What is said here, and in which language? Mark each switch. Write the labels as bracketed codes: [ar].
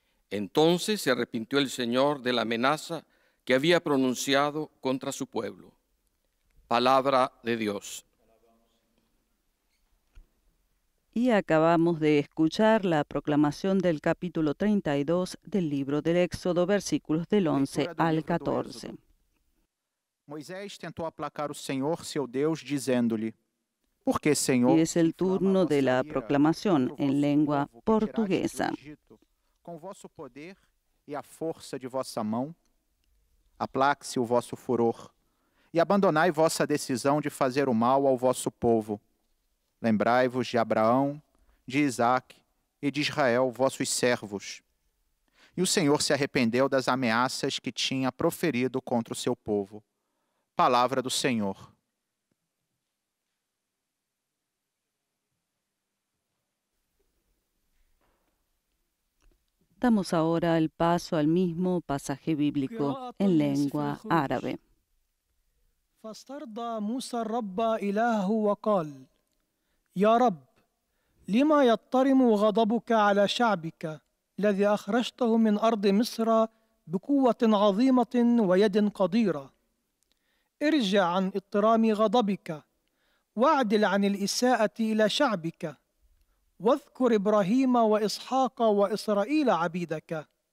[es] Entonces se arrepintió el Señor de la amenaza que había pronunciado contra su pueblo. Palabra de Dios. Y acabamos de escuchar la proclamación del capítulo 32 del libro del Éxodo, versículos del 11 al 14. [pt] Moisés tentou aplacar o Senhor, seu Deus, dizendo-lhe: Por que, Senhor, [es] Y es el turno de la proclamación en lengua portuguesa. [pt] Com vosso poder e a força de vossa mão, aplaque-se o vosso furor, e abandonai vossa decisão de fazer o mal ao vosso povo. Lembrai-vos de Abraão, de Isaque e de Israel, vossos servos. E o Senhor se arrependeu das ameaças que tinha proferido contra o seu povo. Palavra do Senhor. [es] Damos ahora el paso al mismo pasaje bíblico en lengua árabe. [ar] فاسترضى موسى الرب إلهه وقال: يا رب، لما يضطرم غضبك على شعبك الذي أخرجته من أرض مصر بقوة عظيمة ويد قديرة؟ ارجع عن اضطرام غضبك واعدل عن الإساءة إلى شعبك، واذكر إبراهيم وإسحاق وإسرائيل عبيدك.